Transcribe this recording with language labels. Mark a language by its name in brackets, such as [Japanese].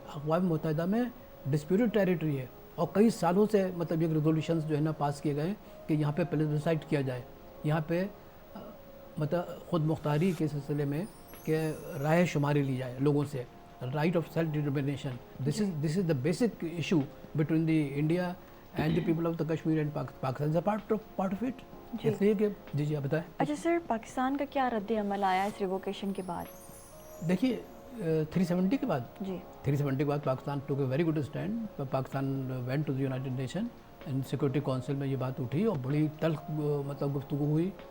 [Urdu] اقوام متحدہ میں ڈسپیوٹڈ ٹیریٹری ہے, اور کئی سالوں سے مطلب یہ ریزولوشنز جو ہے نا پاس کیے گئے کہ یہاں پہ پلیبسائٹ کیا جائے, یہاں پہ مطلب خود مختاری کے سلسلے میں کہ رائے شماری لی جائے لوگوں سے, right of self determination. [English] This is the basic issue between the India and the people of the Kashmir and Pakistan, part of it. [Urdu] اس لیے کہ جی آپ بتائیں. اچھا سر, پاکستان کا کیا رد عمل آیا اس ریووکیشن کے بعد؟ دیکھیے 370 کے بعد, جی [English] 370 [Urdu] کے بعد [English] Pakistan took a very good stand. Pakistan went to the United Nation and Security Council [Urdu] میں یہ بات اٹھی اور بڑی تلخ مطلب گفتگو ہوئی.